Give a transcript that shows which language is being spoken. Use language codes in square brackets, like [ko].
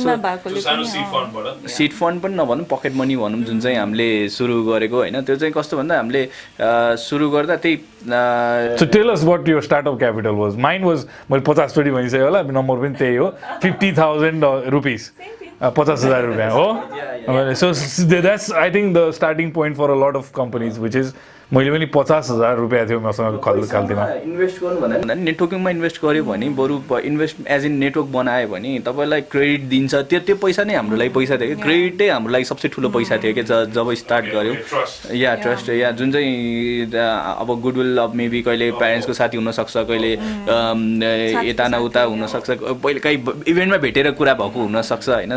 [ne] So seed fund पनि नभनौँ pocket money भनौँ जुन चाहिँ हामीले सुरु गरेको होइन. त्यो चाहिँ कस्तो भन्दा हामीले सुरु गर्दा त्यही. [en] So tell us what your startup capital was. Mine was [ne] मैले 50-50 भनिसकेँ होला, नम्बर पनि त्यही हो 50,000 rupees. 50,000 रुपियाँ हो. [en] So that's I think the starting point for a lot of companies, which is [ne] मैले पनि 50,000 रुपियाँ थियो मसँग खाल्तीमा. इन्भेस्ट गर्नु भन्दा नेटवर्किङमा इन्भेस्ट गर्यो भने बरु [en] invest as in network [ne] बनायो भने तपाईँलाई क्रेडिट दिन्छ. त्यो पैसा नै हाम्रो लागि पैसा थियो कि क्रेडिटै हाम्रो लागि सबसे ठुलो पैसा थियो कि जब स्टार्ट गऱ्यो. या ट्रस्ट या जुन चाहिँ अब गुडविल अब मेबी कहिले प्यारेन्ट्सको साथी हुनसक्छ, कहिले यता न उता हुनसक्छ, पहिले कहीँ इभेन्टमा भेटेर कुरा भएको हुनसक्छ होइन.